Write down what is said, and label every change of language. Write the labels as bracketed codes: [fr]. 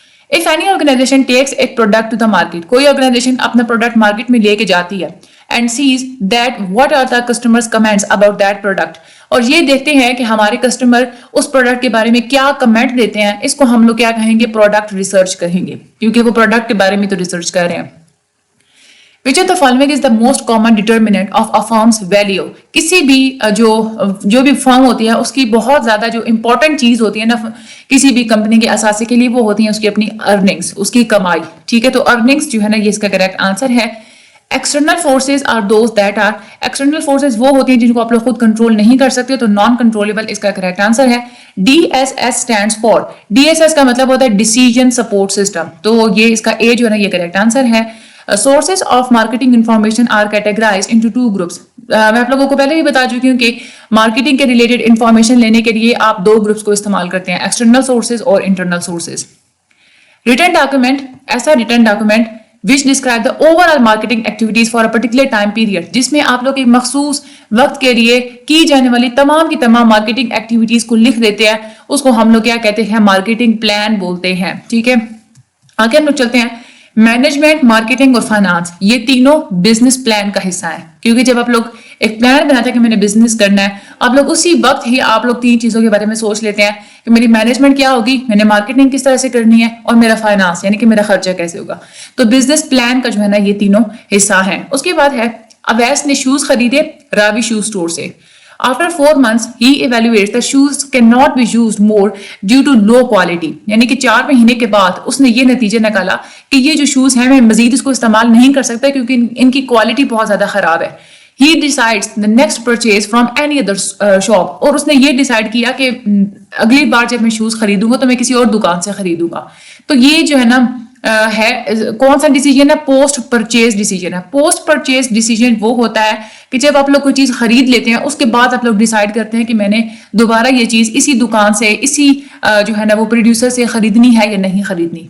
[en] If any organization takes a product to the market, [ur] کوئی organization اپنا product market میں لے کے جاتی ہے [en] and sees that what are the customers comments about that product, [ur] اور یہ دیکھتے ہیں کہ ہمارے کسٹمر اس پروڈکٹ کے بارے میں کیا کمنٹ دیتے ہیں، اس کو ہم لوگ کیا کہیں گے؟ پروڈکٹ ریسرچ کہیں گے، کیونکہ وہ پروڈکٹ کے بارے میں تو ریسرچ کر رہے ہیں. [en] Which of the following is the most common determinant of a firm's value. [ur] کسی بھی جو بھی فرم ہوتی ہے اس کی بہت زیادہ جو امپورٹنٹ چیز ہوتی ہے نا کسی بھی کمپنی کے اثاثے کے لیے وہ ہوتی ہیں اس کی اپنی ارننگس، اس کی کمائی. ٹھیک ہے، تو ارننگس جو ہے نا یہ اس کا کریکٹ آنسر ہے. [en] External forces are those that are. [ur] External forces وہ ہوتی ہیں جن کو آپ لوگ خود کنٹرول نہیں کر سکتے، تو نان کنٹرولبل اس کا کریکٹ آنسر ہے. [en] D S S stands for. [ur] D S S کا مطلب ہوتا ہے ڈیسیژن سپورٹ سسٹم، تو یہ اس کا اے جو ہے نا یہ کریکٹ آنسر ہے. [en] Sources of marketing information are categorized into 2 groups. [ur] میں آپ لوگوں کو پہلے بھی بتا چکی ہوں کہ مارکیٹنگ کے ریلیٹڈ انفارمیشن لینے کے لیے آپ 2 گروپس کو استعمال کرتے ہیں، ایکسٹرنل سورسز اور انٹرنل سورسز. ریٹن ڈاکومنٹ، ایسا return document [en] which describe the overall marketing activities for a particular time period، [ur] جس میں آپ لوگ ایک مخصوص وقت کے لیے کی جانے والی تمام کی تمام مارکیٹنگ ایکٹیویٹیز کو لکھ دیتے ہیں، اس کو ہم لوگ کیا کہتے ہیں؟ مارکیٹنگ پلان بولتے ہیں. ٹھیک ہے، آگے ہم لوگ چلتے ہیں. مینجمنٹ، مارکیٹنگ اور فائنانس، یہ تینوں بزنس پلان کا حصہ ہیں. کیونکہ جب آپ لوگ ایک پلان بناتے ہیں کہ میں نے بزنس کرنا ہے، آپ لوگ اسی وقت ہی آپ لوگ تین چیزوں کے بارے میں سوچ لیتے ہیں کہ میری مینجمنٹ کیا ہوگی، میں نے مارکیٹنگ کس طرح سے کرنی ہے، اور میرا فائنانس یعنی کہ میرا خرچہ کیسے ہوگا. تو بزنس پلان کا جو ہے نا یہ تینوں حصہ ہیں. اس کے بعد ہے اویس نے شوز خریدے راوی شوز اسٹور سے. [en] After 4 months, he evaluates that shoes cannot be used more due to low quality. [ur] یعنی کہ 4 مہینے کے بعد اس نے یہ نتیجہ نکالا کہ یہ جو شوز ہیں میں مزید اس کو استعمال نہیں کر سکتا کیونکہ ان کی کوالٹی بہت زیادہ خراب ہے. [en] He decides the next purchase from any other shop. [ur] اور اس نے یہ ڈیسائیڈ کیا کہ اگلی بار جب میں شوز خریدوں گا تو میں کسی اور دکان سے خریدوں گا. تو یہ جو ہے نا ہے کون سا ڈیسیجن ہے؟ پوسٹ پرچیز ڈیسیجن ہے. پوسٹ پرچیز ڈیسیجن وہ ہوتا ہے کہ جب آپ لوگ کوئی چیز خرید لیتے ہیں اس کے بعد آپ لوگ ڈیسائیڈ کرتے ہیں کہ میں نے دوبارہ یہ چیز اسی دکان سے، اسی جو ہے نا وہ پروڈیوسر سے خریدنی ہے یا نہیں خریدنی.